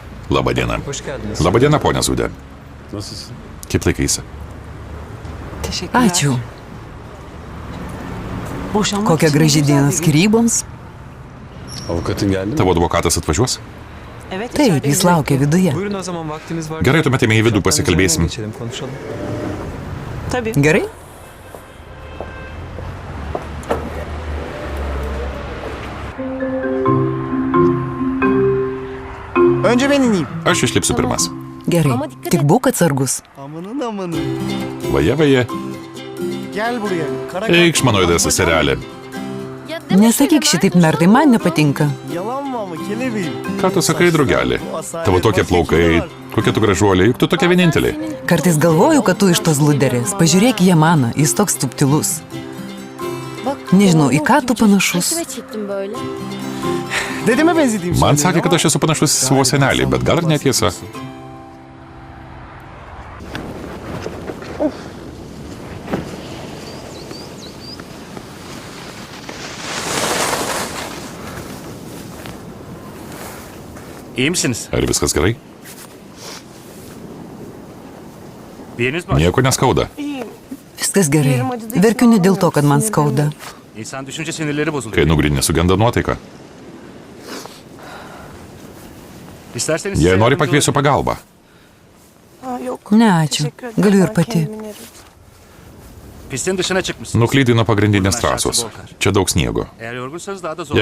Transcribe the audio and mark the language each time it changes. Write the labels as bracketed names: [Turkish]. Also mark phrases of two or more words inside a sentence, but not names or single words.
[Lithuanian] Labadiena. [Turkish] Hoş geldiniz. [Lithuanian] Labadiena, ponia Zūdė. [Turkish] Nasılsın? [Lithuanian] Kaip laikaisi? [Turkish] Teşekkürler. [Lithuanian] Ačiū. [Turkish] Boşanmak [Lithuanian] Kokia [Turkish] için [Lithuanian] graži [Turkish] güzel [Lithuanian] diena [Turkish] bir gün. [Lithuanian] skyryboms. [Turkish] Avukatın geldi mi? [Lithuanian] Tavo advokatas atvažiuos? [Turkish] Evet. [Lithuanian] Taip, [Turkish] içeride [Lithuanian] jis laukia viduje. [Turkish] Buyurun o zaman vaktiniz var. [Lithuanian] Gerai, tuomet į vidų pasikalbėsim. [Turkish] Geçelim, konuşalım. Tabii. [Lithuanian] Gerai? [Turkish] Önce ben ineyim. [Lithuanian] Aš išlipsiu pirmas. Gerai. Tik būk atsargus. [Turkish] Amanın amanın. [Lithuanian] Vaje, vaje. [Turkish] Gel buraya. Kara [Lithuanian] Eikš mano įdės seselė. Nesakyk šitaip, Mertai, man nepatinka. [Turkish] Yalan mı ama kelebeğim? [Lithuanian] Ką tu sakai, draugelį? Tavo tokie plaukai, kokia tu gražuolė, juk tu tokia vienintelė. Kartais galvoju, kad tu iš tos luderės. Pažiūrėk į Jamaną, jis toks subtilus. Nežinau, į ką tu panašus. [Turkish] Kime çıktın böyle? Dedeme benzediğim [Lithuanian] Man [Turkish] söyleniyor [Lithuanian] sakė, kad [Turkish] ama [Lithuanian] aš esu panašus į savo senelį, bet gal ir netiesa. [Turkish] İyi misiniz? [Lithuanian] Ar viskas gerai? [Turkish] Bir yeriniz mi var? [Lithuanian] Nieko neskauda. Viskas gerai. Verkiu ne dėl to, kad man skauda. [Turkish] İnsan düşünce sinirleri bozuluyor. [Lithuanian] Kai nugrinė sugenda nuotaika. [Turkish] İsterseniz [Lithuanian] Jei [Turkish] size [Lithuanian] nori, [Turkish] yardımcı [Lithuanian] pakviesiu pagalbą. [Turkish] Aa, yok. [Lithuanian] Ne, ačiū. [Turkish] Teşekkür ederim. [Lithuanian] Galiu ir [Turkish] Ben [Lithuanian] pati. [Turkish] kendim inerim. olayım. Pistin dışına çıkmışsınız. [Lithuanian] Nuklydai nuo pagrindinės trasos. Čia daug sniego. [Turkish] Eğer yorgunsanız daha da zor.